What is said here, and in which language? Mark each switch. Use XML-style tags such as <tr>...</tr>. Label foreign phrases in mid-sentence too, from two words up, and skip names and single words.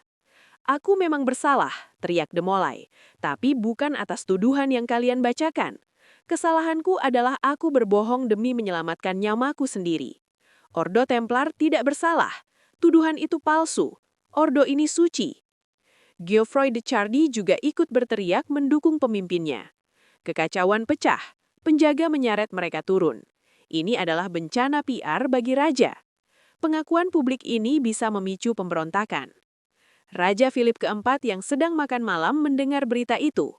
<id>"Aku memang bersalah," teriak de Molay, "tapi bukan atas tuduhan yang kalian bacakan. Kesalahanku adalah aku berbohong demi menyelamatkan nyamaku sendiri. Ordo Templar tidak bersalah. Tuduhan itu palsu. Ordo ini suci." Geoffroy de Charny juga ikut berteriak mendukung pemimpinnya. Kekacauan pecah. Penjaga menyeret mereka turun. Ini adalah bencana PR bagi raja. Pengakuan publik ini bisa memicu pemberontakan. Raja Philip keempat yang sedang makan malam mendengar berita itu.</id>